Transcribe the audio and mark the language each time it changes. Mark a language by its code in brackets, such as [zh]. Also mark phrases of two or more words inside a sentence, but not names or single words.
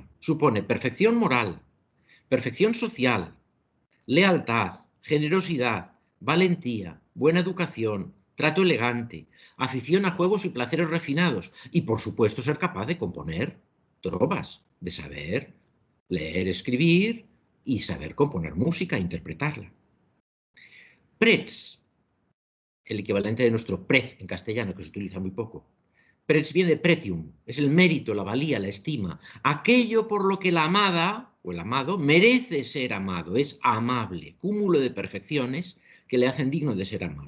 [es] Supone perfección moral, perfección social, lealtad, generosidad, valentía, buena educación, trato elegante, afición a juegos y placeres refinados y, por supuesto, ser capaz de componer trovas, de saber leer, escribir y saber componer música e interpretarla. Prets, el equivalente de nuestro prez en castellano, que se utiliza muy poco. Prets viene de pretium, es el mérito, la valía, la estima, aquello por lo que la amada o el amado merece ser amado, es amable, cúmulo de perfecciones que le hacen digno de ser amado.